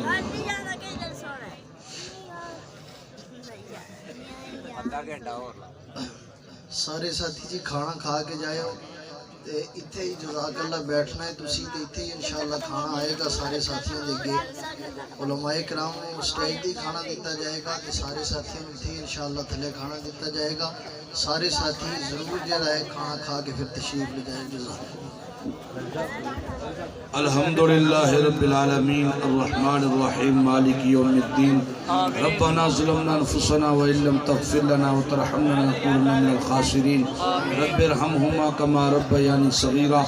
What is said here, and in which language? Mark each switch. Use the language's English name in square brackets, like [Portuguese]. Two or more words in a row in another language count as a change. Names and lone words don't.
[Punjabi] سارے ساتھی جی کھانا کھا کے جائے ہو تے اتھے ہی [Arabic] جزاک اللہ [Punjabi] بیٹھنا ہے تسی تے اتھے ہی انشاءاللہ کھانا آئے گا سارے ساتھیوں دے گے علماء کرام سٹیج دی کھانا دیتا جائے گا تے سارے ساتھیوں اتھے ہی انشاءاللہ تھلے کھانا دیتا جائے گا سارے ساتھی ضرور جڑا ہے کھانا کھا کے پھر تشریف لے جائیں جزاک [Arabic] الحمدللہ رب العالمین الرحمن الرحیم مالک یوم الدین ربنا ظلمنا انفسنا وإن لم تغفر لنا وترحمنا لنكونن من الخاسرین رب ارحمهما كما ربياني صغيرا